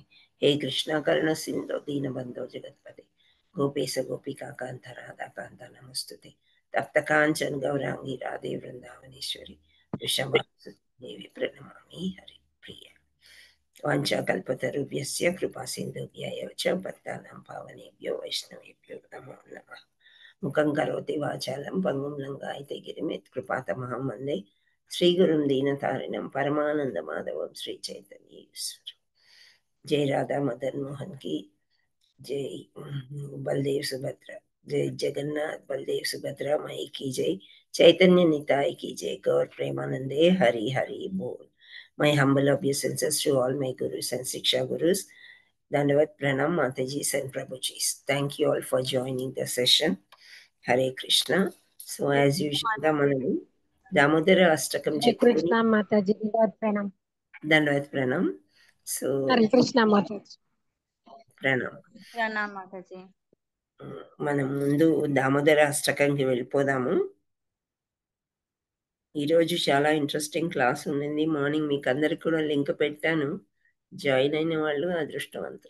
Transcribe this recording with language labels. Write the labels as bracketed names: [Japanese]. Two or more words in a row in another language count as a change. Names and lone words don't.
[Sanskrit] హే కృష్ణ కరుణ సింధో దీనబంధో జగత్పదే గోపేశ గోపికా కాంత రాధాకాంత నమస్తుతే. తప్త కాంచన్ గౌరాంగి రాధే వృందావనేశ్వరి వృషభాదేవి ప్రణమామి హరి ప్రియ. వాంఛాకల్పతరుభ్యస్య కృపా సింధుభ్య ఏవ చ పతితానాం పావనేభ్యో వైష్ణవేభ్యో నమో నమః. ముఖం కరోతి వాచాలం పంగుం లంఘాయతే గిరిం యత్కృపాతమహం వందే శ్రీగురుం దీనతారిణం పరమానందమాధవం శ్రీ చైతన్యేశ్వరం. [Hindi] జై రాధా మదన్ మోహన్ की जय, बलदेव सुभद्रा, जय जगन्नाथ बलदेव सुभद्रा माई की जय, चैतन्य निताय की जय, गौर प्रेमानंदे हरि हरि बोल. [English] My humble obeisances to all my gurus and Siksha gurus. [Hindi] दंडवत प्रणाम [English] Matajis and Prabhujis. Thank you all for joining the session. Hare Krishna. So as usual, [Telugu] మనము దామోదర అష్టకం హరే Chepuni కృష్ణ మాతాజీ ప్రణామ్. [Hindi] दंडवत प्रणाम. [English] So [Telugu] హరే కృష్ణ మాతాజీ Pranam. ప్రణామ్ మాతాజీ. మనం ముందు దామోదర అష్టకంకి వెళ్ళిపోదాము. ఈరోజు చాలా [English] interesting class [Telugu] ఉంది. మార్నింగ్ మీకు అందరికి కూడా లింక్ పెట్టాను, జాయిన్ అయిన వాళ్ళు అదృష్టవంతులు.